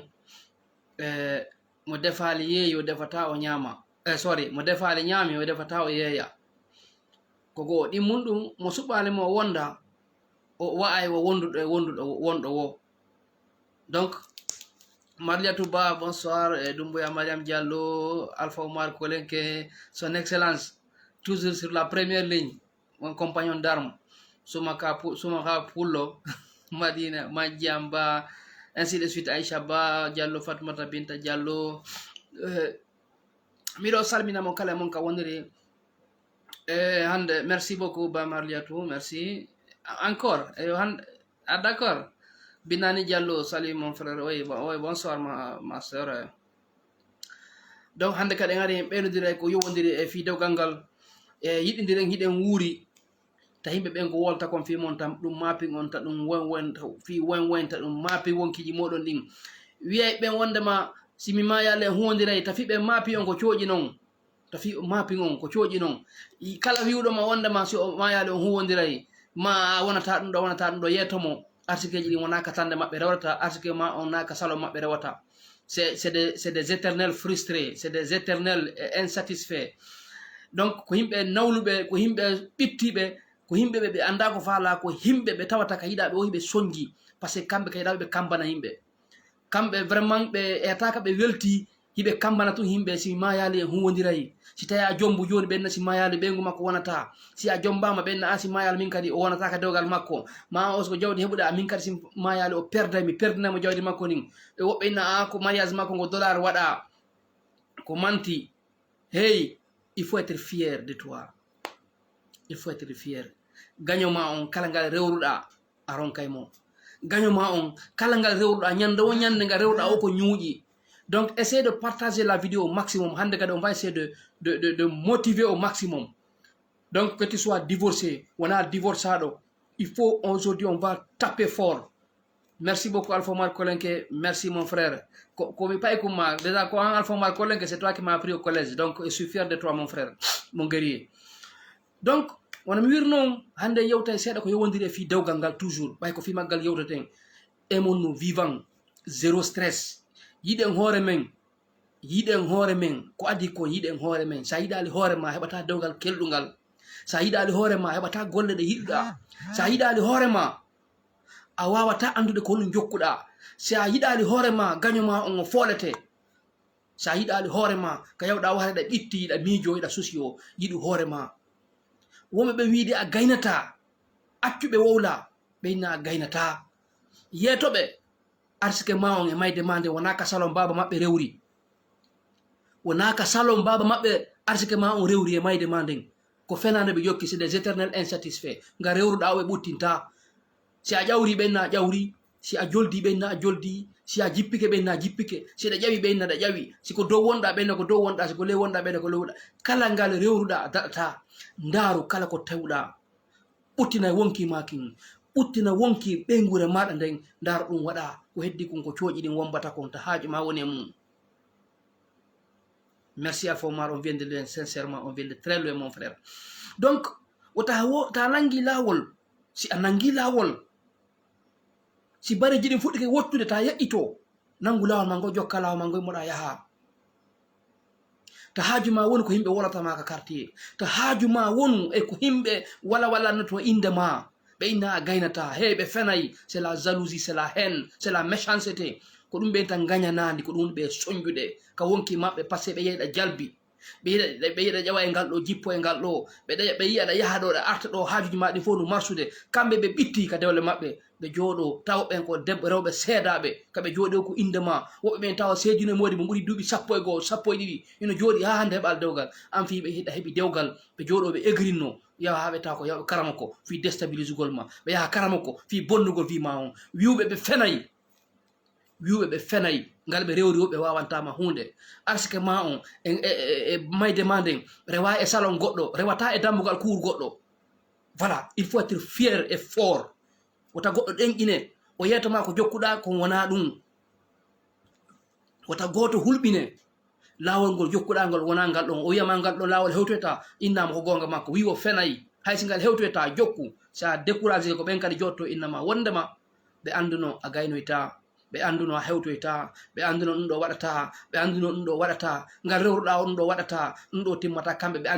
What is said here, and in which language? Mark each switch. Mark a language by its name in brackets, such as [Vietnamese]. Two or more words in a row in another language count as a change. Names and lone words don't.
[Fula] Mo defali yeeyi o defata o ñama, sorry, mo defali ñami o defata o yeeya. Ko goo ɗimmun ɗum mo suɓɓali mo wonda o wa'ay wo wonɗo wo. [French] Donc Marliatou Ba, bonsoir. Doumbouya Mariam Diallo, Alpha Omar Kolenke, son excellence, toujours sur la première ligne, mon compagnon d'armes, Soumaka Pullo, Madina, Madjamba, ainsi de suite, Aïcha Ba, Diallo, Fatmata Binta Diallo. [Fula] Miro salmina mon kala mon ka woniri. Hande, [French] merci beaucoup Ba Marliatou, merci. Encore, d'accord. Binani Diallo, salut mon frère. Oui, bonsoir ma soeur. [Fula] Donc hande kadi ngari ɓenodire ko yowodiri e fi dewgal ngal e yiɗidiren hiɗen wuuri ta yimɓe ɓen ko wolta kon fi mon tam ɗum mapping on ta ɗum fi wonta ɗum maapi wonkiji moɗon ɗin wiyay ɓen wondema simi mayale huwodiray tafi ɓe maapi on ko cooƴi noon, tafi mapping on ko cooƴi noon. Kala wiwɗoma wondema si o mayale on huwodiray ma wonata ɗum ɗo wonata ɗum ɗo yettomo. Article ji ɗi wona ka tande maɓɓe rewata, article ma on na ka salon maɓɓe rewata. [French] C'est des éternels frustrés, c'est des éternels insatisfaits. [Fula] Donc ko yimɓe nawluɓe, ko yimɓe ɓittiɓe, ko yimɓe ɓe anda ko faala, ko yimɓe ɓe tawata ka yiɗaɓe o hiɓe soñji [French] par ce que [Fula] kamɓe ka yiɗaɓe ɓe kambana yimɓe. Kamɓe vraiment ɓe etaka ɓe welti hiɓe kambana tun yimɓe si mayali e huwodiray. Si tawi a jombu joni ɓenna si mayali ɓengu makko wonata, si a jombama ɓenna a si mayali min kadi o wonata ka dewgal makko, ma o so jawdi heɓuɗa amin kadi si mayali o perdami perdinamo jawdi makko nin. Ɓe woɓɓe inna a ko mariage makko ngo dollar waɗa ko manti. [French] Hey, il faut être fier de toi, il faut être fier. [Fula] Gagnoma on kala ngal rewruɗa a ronkay mo. Gagnoma on kala ngal rewruɗa ñande o ñande ngal rewruɗa o ko ñuuƴi. [French] Donc, essayez de partager la vidéo au maximum. On va essayer de motiver au maximum. Donc, que tu sois divorcé, on a divorcé. Il faut aujourd'hui, on va taper fort. Merci beaucoup, Alpha Omar Kolenke. Merci, mon frère. Déjà, quand Alpha Omar Kolenke, c'est toi qui m'as appris au collège. Donc, je suis fier de toi, mon frère, mon guerrier. Donc, on a mis non, [Fula] hande yewta seeda ko yowondiri fi dewgal ngal toujours. Bay ko fi maggal yewtaten. [French] Aimons nous vivants, zéro stress. [Fula] Yiɗen hoore men ko adi ko yiɗen hoore men. Sa yiɗali hoore ma heɓata dewgal kelɗugal, sa yiɗali hoore ma heɓata golle ɗe yiɗɗa, sa yiɗali hoore ma a wawata andude ko honum jokkuɗa, sa yiɗali hoore ma gagnoma on o foolete, sa yiɗali hoore ma ka yawɗa wahde ɗa ɓitti yiɗa miijo yiɗa susio yiɗu hoore ma. Wonɓe ɓe wiide a gaynata, accuɓe wowla ɓe inna a gaynata. Yeetoɓe arsike ma on e mayde ma nde wona ka salon baba maɓɓe rewri, wona ka salon baba maɓɓe arsike ma on rewri e mayde ma nden ko fenande ɓe jokki. C'est des éternels insatisfaits. Nga rewruɗa o ɓe ɓuttinta. Si a ƴawri ɓenna a ƴawri, si a joldi ɓenna a joldi, si a jippike ɓenna a jippike, si ɗa ƴawi ɓenna ɗa ƴawi, siko dow wonɗa ɓenna ko dow wonɗa, siko ley wonɗa ɓenna ko ley wonɗa. Kala ngal rewruɗa a daɗata. Ndaaru kala ko tawɗa, ɓuttina wonki makin, ɓuttina wonki ɓengure maɗa nden, ndaaru ɗum waɗa ko heddi kon ko cooƴi ɗin wombata kon ta haaju ma woni e mum. [French] Merci Alpha Omar, on vient de loin, sincèrement, on vient de très loin, mon frère. [Fula] Donc, ta nangi lawol, si a nangi lawol, si bareji ɗin fuɗɗike wottude ta yeƴƴito, nangu lawol ma ngo jokka lawol ma ngo moɗa yaha. Ta haaju ma woni ko yimɓe wolatama ka quartier, ta haaju ma wonu e ko yimɓe wala noto inde ma, ɓe inna a gaynata. Hey, ɓe fenayi, [French] c'est la jalousie, c'est la haine, c'est la méchanceté. [Fula] Ko ɗum ɓe tan gañanandi, ko ɗum ɓe soñjude ka wonki maɓɓe [French] par ce que [Fula] ɓe yeyiɗa jalbi, ɓe yiɗa ƴawa e ngal ɗo, jippo e ngal ɗo, ɓe yiyaɗa yaha ɗo ɗa arta ɗo, haajuji ma ɗi fof no marsude. Kamɓe ɓe ɓitti ka dewle maɓɓe, ɓe jooɗo taw ɓen ko rewɓe seedaɓe, kaɓe jooɗo ko inde ma. Woɓɓe ɓen tawa seedino modi mo ɓuuri duuɓi 1 sappo e ɗiɗi ino jooɗi ha hande heɓal dewgal. An fi ɓe hiɗa heɓi dewgal, ɓe jooɗo ɓe egrinno, yaha ha ɓe tawa ko yaɓe karama ko fi déstabilise gol ma, ɓe yaha karama ko fi bonnugol fi ma on. Wiwɓe ɓe fenayi, wiwɓe ɓe fenayi ngal ɓe rewri woɓɓe wawantama hunde. Arsike ma on e mayde ma nden rewa e salon goɗɗo, rewata e dambugal kuur goɗɗo. [French] voilà il faut être fier et fort [Fula] wota goɗɗo ɗenƴine o yeytama ko jokkuɗa ko wona ɗum wota goto hulɓine lawol ngol jokkuɗa ngol wona ngal ɗon o wiyama ngal ɗon lawol hewtoyta innama ko gonga makko wi o fenayi haysi ngal hewtoyta jokku sa découragé ko ɓen kadi jotto innama wondema ɓe anduno a gaynoyta ɓe anduno a hewtoyta ɓe anduno ɗum ɗo waɗata ɓe anduno ɗum ɗo waɗata ngal rewruɗa o ɗum ɗo waɗata ɗum ɗo timmata kamɓe ɓe